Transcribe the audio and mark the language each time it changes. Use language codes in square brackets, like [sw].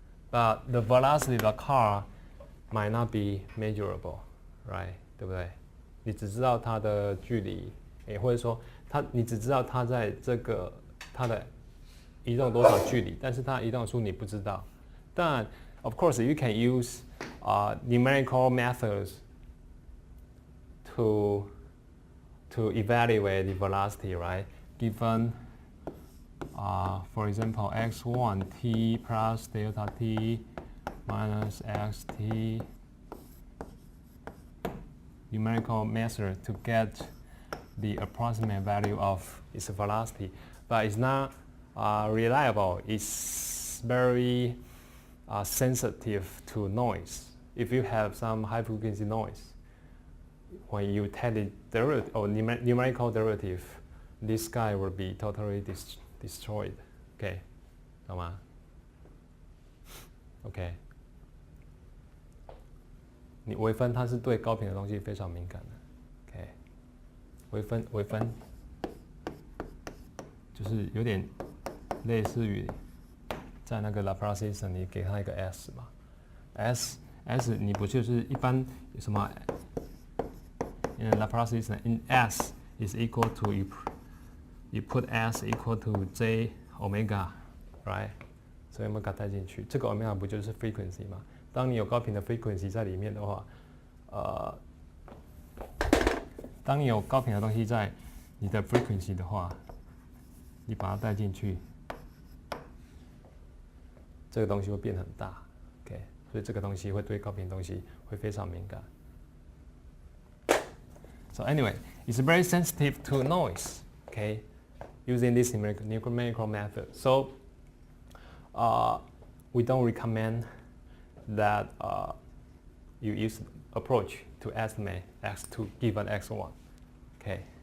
[en] But the velocity of the car might not be measurable, right? [zh] 对不对？你只知道它的距离，或者说你只知道它在它的移动多少距离，但是它移动的速度你不知道。 [en] 但 of course you can use numerical methods to evaluate the velocity, right? Given for example, x1 t plus delta t minus xt, numerical method to get the approximate value of its velocity, but it's not reliable. It's very sensitive to noise. If you have some high frequency noise, when you take the derivative or numerical derivative, this guy will be totally destroyed. [zh] Okay, 懂吗 ？OK， 你微分它是对高频的东西非常敏感的。 OK， 微分就是有点类似于在那个 Laplace system 你给它一个 S 嘛 ，S 你不就是一般什么 [en] in Laplace system in S is equal to you put S equal to J omega, right? [zh] 所以 omega 带进去，这个 omega 不就是 frequency 吗？当你有高频的 frequency 在里面的话，当你有高频的东西在你的 frequency 的话，你把它带进去，这个东西会变很大 ，OK？ 所以这个东西会对高频的东西会非常敏感。 [en] So anyway, it's very sensitive to noise, okay, using this numerical method. So we don't recommend that you use approach to estimate x2 given x1. Okay.